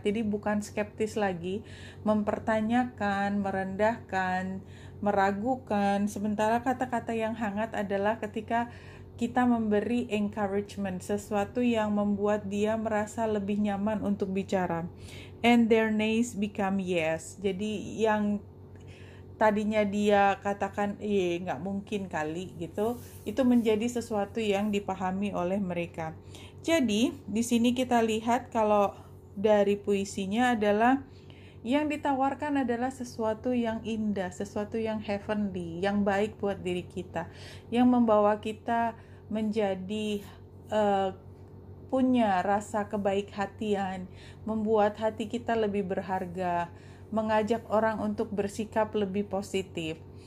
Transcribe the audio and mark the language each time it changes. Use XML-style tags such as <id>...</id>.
<id>Jadi bukan skeptis lagi, mempertanyakan, merendahkan, meragukan. Sementara kata-kata yang hangat adalah ketika kita memberi encouragement, sesuatu yang membuat dia merasa lebih nyaman untuk bicara.</id> <en>And their nays become yes.</en> <id>Jadi yang tadinya dia katakan nggak mungkin kali gitu, itu menjadi sesuatu yang dipahami oleh mereka. Jadi di sini kita lihat kalau dari puisinya adalah yang ditawarkan adalah sesuatu yang indah, sesuatu yang heavenly, yang baik buat diri kita, yang membawa kita menjadi punya rasa kebaik-hatian, membuat hati kita lebih berharga, mengajak orang untuk bersikap lebih positif.</id>